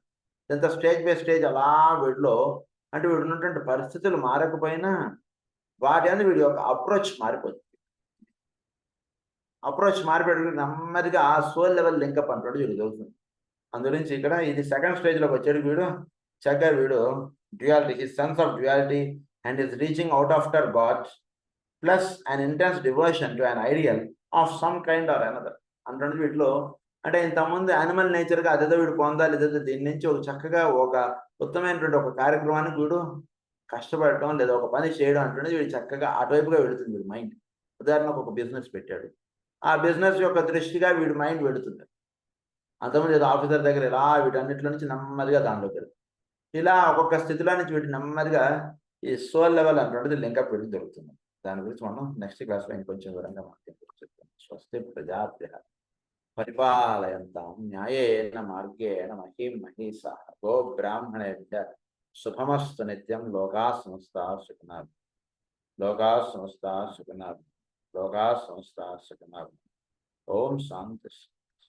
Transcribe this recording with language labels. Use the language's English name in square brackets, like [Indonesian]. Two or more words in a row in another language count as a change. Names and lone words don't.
[Telugu] ఇంత [English] stage by stage [Telugu] అలా వీడిలో అంటే వీడు ఉన్నటువంటి పరిస్థితులు మారకపోయినా వాటి అని వీడి యొక్క అప్రోచ్ మారిపోతుంది. అప్రోచ్ మారిపోయి నెమ్మదిగా ఆ [English] soul level linkup [Telugu] అంటాడు వీడు జరుగుతుంది. అందుగురించి ఇక్కడ ఇది సెకండ్ స్టేజ్లోకి వచ్చాడు వీడు చక్కగా వీడు [English] duality, his sense of duality and his reaching out after God plus an intense devotion to an ideal of some kind or another [Telugu] అంటే వీటిలో అంటే ఇంతకుముందు యానిమల్ నేచర్గా అదేదో వీడు పొందాలి, ఇదేదో దీని నుంచి ఒక చక్కగా ఒక ఉత్తమైనటువంటి ఒక కార్యక్రమానికి వీడు కష్టపడటం లేదా ఒక పని చేయడం అంటున్నది వీడు చక్కగా అటువైపుగా వెళుతుంది వీడి మైండ్. ఉదాహరణకు ఒక బిజినెస్ పెట్టాడు, ఆ బిజినెస్ యొక్క దృష్టిగా వీడి మైండ్ వెళుతుంది. అంతకుముందు ఏదో ఆఫీసర్ దగ్గర ఇలా వీటన్నిటిలో నుంచి నెమ్మదిగా దానిలోకి వెళ్తుంది. ఇలా ఒక్కొక్క స్థితిలో నుంచి వీటి నెమ్మదిగా ఈ [English] soul level [Telugu] అంటున్నది లింకప్ వెళ్ళి జరుగుతుంది. దాని గురించి మనం నెక్స్ట్ క్లాస్లో ఇంకొంచెం వివరంగా చెప్తాం. [Sanskrit] స్వస్తి ప్రజాభ్యః పరిపాలయంతాం న్యాయేన మార్గేణ మహీం మహీషాః గో బ్రాహ్మణేభ్యః శుభమస్తు నిత్యం. లోకాః సమస్తాః సుఖినః భవంతు. లోకాః సమస్తాః సుఖినః భవంతు. లోకాః సమస్తాః సుఖినః భవంతు. ఓం శాంతి.